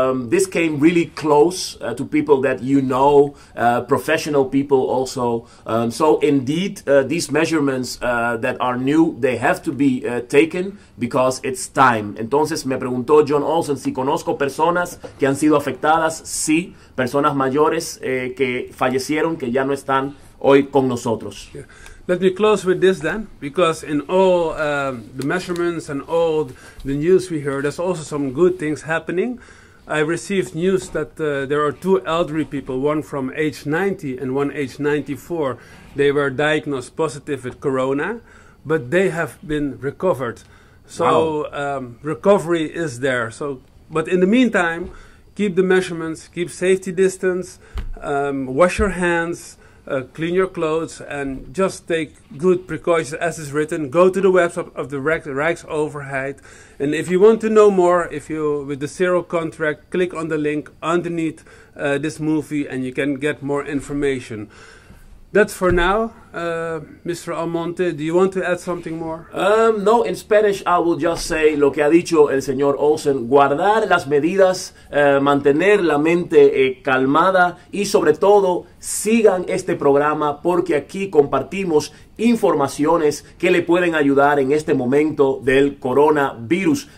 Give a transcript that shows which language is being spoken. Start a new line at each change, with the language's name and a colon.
English: This came really close to people that you know, professional people also. So indeed, these measurements that are new, they have to be taken because it's time.
Spanish: Entonces me preguntó John Olsen si conozco personas que han sido afectadas. Sí, personas mayores que fallecieron, que ya no están hoy con nosotros.
English: Yeah. Let me close with this then, because in all the measurements and all the news we hear, there's also some good things happening. I received news that there are 2 elderly people, one from age 90 and one age 94. They were diagnosed positive with corona, but they have been recovered. So recovery is there. So, but in the meantime, keep the measurements, keep safety distance, wash your hands, clean your clothes, and just take good precautions as is written. Go to the website of the Rijksoverheid. And if you want to know more, if you with the zero contract, click on the link underneath this movie and you can get more information. That's for now. Mr. Almonte, do you want to add something more? No, in Spanish I will just say
Spanish: lo que ha dicho el señor Olsen, guardar las medidas, mantener la mente calmada y sobre todo sigan este programa porque aquí compartimos informaciones que le pueden ayudar en este momento del coronavirus.